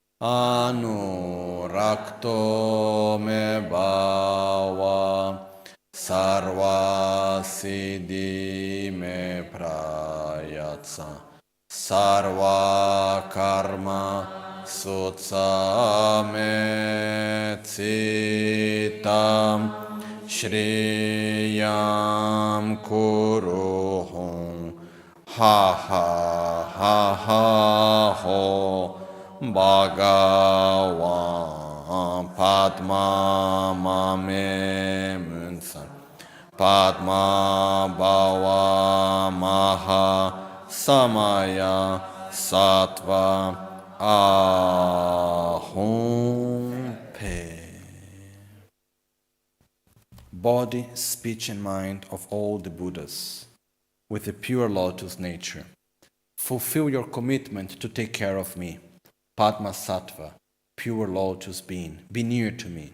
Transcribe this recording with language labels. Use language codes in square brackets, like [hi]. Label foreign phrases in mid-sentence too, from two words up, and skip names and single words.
[sa] Anurakto Me Bhava Sarva Siddhi Me Prayatsa Sarva Karma Sutsa Me Citam Shriyam Kuruhum Ha ha ha ha ho Bhagavan Padma Mame Munsan Padma Bhava Maha Samaya Sattva Ahum Pe. [en] Body, speech and mind of all the Buddhas, with a pure lotus nature. Fulfill your commitment to take care of me. Padma Sattva, pure lotus being, be near to me.